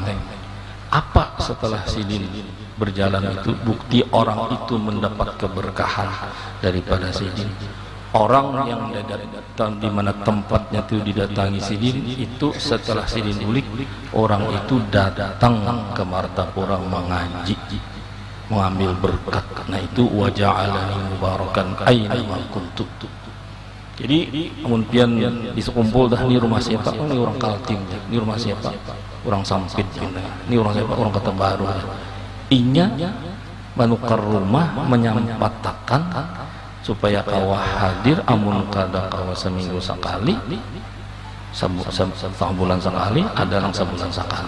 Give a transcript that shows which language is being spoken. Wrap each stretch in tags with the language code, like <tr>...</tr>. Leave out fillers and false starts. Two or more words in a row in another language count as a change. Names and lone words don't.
<bjn>Apa setelah Sidin berjalan itu bukti orang itu mendapat keberkahan daripada Sidin. Orang yang datang di mana tempatnya itu didatangi Sidin itu setelah Sidin ulik, orang itu datang ke Martapura mengaji, mengambil berkat. Nah itu</bjn> <ar>وجعلني مباركا أين ما كنت.</ar> <bjn>Jadi kemudian disekumpul dah, ini rumah siapa? Oh, ini orang Kaltim. Ini rumah siapa? Orang Sampit. Ini orang siapa? Orang Kota Baru. Inya manukar rumah menyampatakan supaya kawah hadir, amun kada kawah seminggu sekali, sebulan sekali, ada yang sebulan sekali.</bjn>